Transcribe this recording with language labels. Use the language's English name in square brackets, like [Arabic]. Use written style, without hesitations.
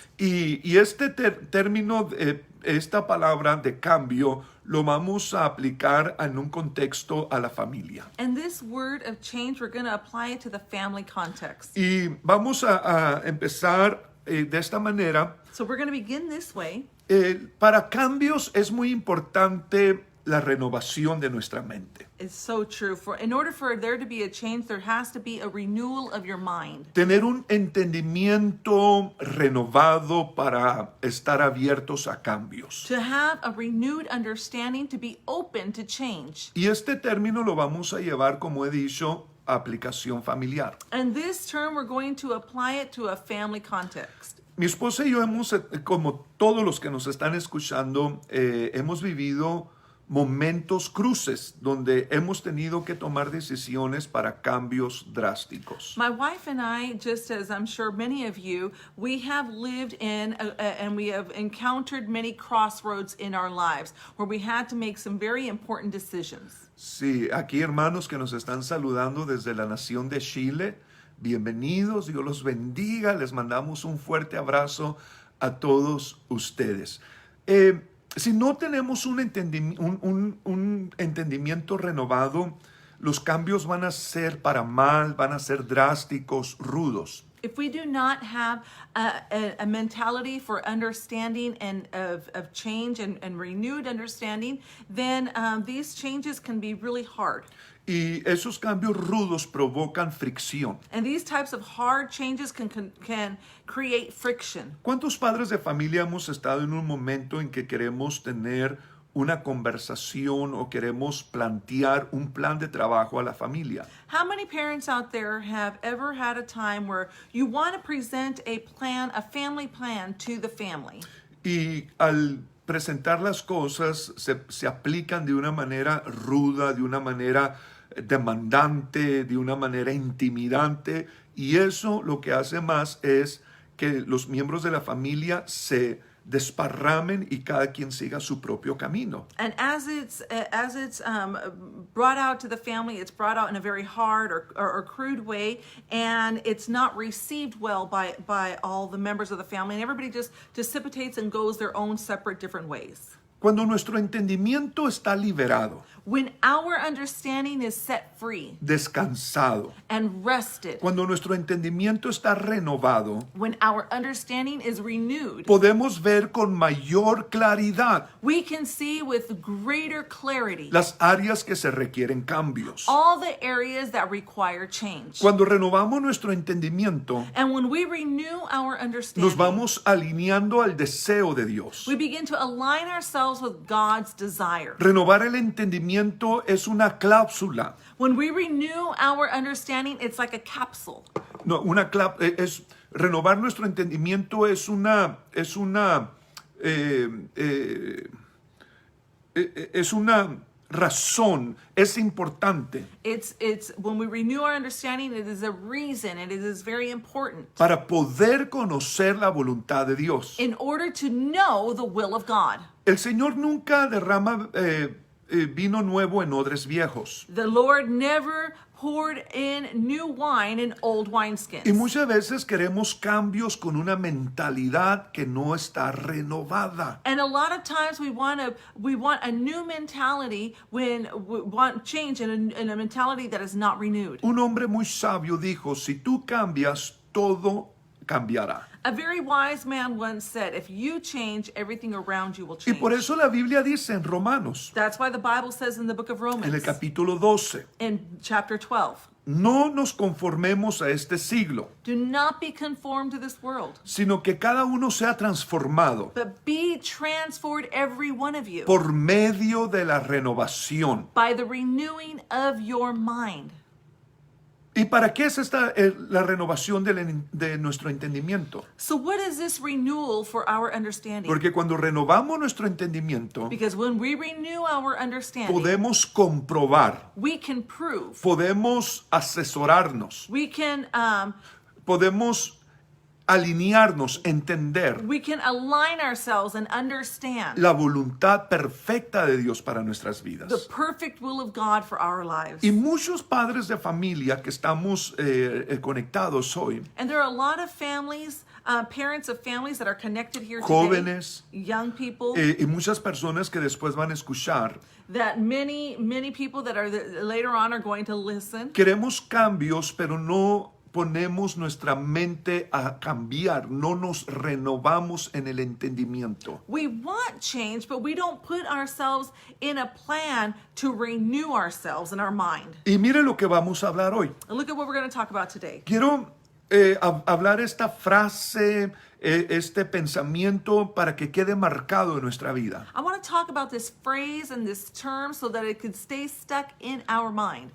[Spanish] Y este término, esta palabra de cambio, lo vamos a aplicar en un contexto a la familia. [English] And this word of change, we're going to apply it to the family context. [Spanish] Y vamos a empezar de esta manera. [English] So we're going to begin this way. [Spanish] Para cambios es muy importante la renovación de nuestra mente. [English] It's so true. In order for there to be a change, there has to be a renewal of your mind. [Spanish] Tener un entendimiento renovado para estar abiertos a cambios. [English] To have a renewed understanding, to be open to change. [Spanish] Y este término lo vamos a llevar, como he dicho, aplicación familiar. [English] And this term, we're going to apply it to a family context. [Spanish] Mi esposa y yo hemos, como todos los que nos están escuchando, hemos vivido momentos cruces donde hemos tenido que tomar decisiones para cambios drásticos. [English] My wife and I, just as I'm sure many of you, we have lived in and we have encountered many crossroads in our lives where we had to make some very important decisions. [Spanish] Sí, aquí hermanos que nos están saludando desde la nación de Chile, bienvenidos, Dios los bendiga, les mandamos un fuerte abrazo a todos ustedes. Si no tenemos un entendimiento renovado, los cambios van a ser para mal, van a ser drásticos, rudos. [English] If we do not have a mentality for understanding and of change and renewed understanding, then these changes can be really hard. [Spanish] Y esos cambios rudos provocan fricción. [English] And these types of hard changes can create friction. [Spanish] ¿Cuántos padres de familia hemos estado en un momento en que queremos tener una conversación o queremos plantear un plan de trabajo a la familia? [English] How many parents out there have ever had a time where you want to present a plan, a family plan to the family? [Spanish] Y al presentar las cosas se aplican de una manera ruda, de una manera demandante, de una manera intimidante, y eso lo que hace más es que los miembros de la familia se desparramen y cada quien siga su propio camino. [English] And as it's brought out to the family, it's brought out in a very hard or crude way, and it's not received well by all the members of the family, and everybody just dissipates and goes their own separate different ways. [Spanish] Cuando nuestro entendimiento está liberado, [English] When our understanding is set free [Spanish] descansado, [English] and rested, [Spanish] cuando nuestro entendimiento está renovado, [English] when our understanding is renewed, [Spanish] podemos ver con mayor claridad [English] we can see with greater clarity [Spanish] las áreas que se requieren cambios. [English] all the areas that require change. [Spanish] Cuando renovamos nuestro entendimiento, [English] And when we renew our [Spanish] nos [English] understanding, [Spanish] vamos alineando al deseo de Dios. [English] we begin to align ourselves with God's desire. [Spanish] Renovar el entendimiento es una cláusula. [English] When we renew our understanding, it's like a capsule. [Spanish] No, renovar nuestro entendimiento es una razón, es importante [English] It's when we renew our understanding, it is a reason, and it is very important [Spanish] para poder conocer la voluntad de Dios. [English] in order to know the will of God. [Spanish] El Señor nunca derrama vino nuevo en odres viejos. [English] The Lord never poured in new wine in old wineskins. [Spanish] Y muchas veces queremos cambios con una mentalidad que no está renovada. [English] And a lot of times we want a new mentality when we want change in a mentality that is not renewed. [Spanish] Un hombre muy sabio dijo, si tú cambias, todo cambiará. [English] A very wise man once said, if you change, everything around you will [Spanish] Y [English] change. [Spanish] por eso la Biblia dice en Romanos, [English] That's why the Bible says in the book of [Spanish] en el [English] Romans, [Spanish] capítulo 12, [English] in chapter 12, [Spanish] no nos conformemos a este siglo, [English] do not be conformed to this world, [Spanish] sino que cada uno sea transformado [English] but be transformed, every one of you, [Spanish] por medio de la renovación. [English] by the renewing of your mind. [Spanish] ¿Y para qué es la renovación de nuestro entendimiento? [English] So what is this renewal for our understanding? [Spanish] Porque cuando renovamos nuestro entendimiento, [English] Because when we renew our understanding, [Spanish] podemos comprobar, [English] we can prove, [Spanish] podemos asesorarnos, [English] we can [Spanish] podemos alinearnos, entender [English] align ourselves and understand [Spanish] la voluntad perfecta de Dios para nuestras vidas. [English] the perfect will of God for our lives. [Spanish] Y muchos padres de familia que estamos conectados hoy, [English] And there are a lot of families, parents of families that are connected here today, [Spanish] jóvenes, [English] young people, [Spanish] y muchas personas que después van a escuchar, [English] that many people that are later on are going to listen. [Spanish] queremos cambios, pero no ponemos nuestra mente a cambiar, no nos renovamos en el entendimiento. [English] We want change, but we don't put ourselves in a plan to renew ourselves in our mind. [Spanish] Y mire lo que vamos a hablar hoy. [English] And look at what we're going to talk about today. [Spanish] Quiero hablar esta frase este pensamiento para que quede marcado en nuestra vida. [English] I want to talk about this phrase and this term so that it could stay stuck in our mind.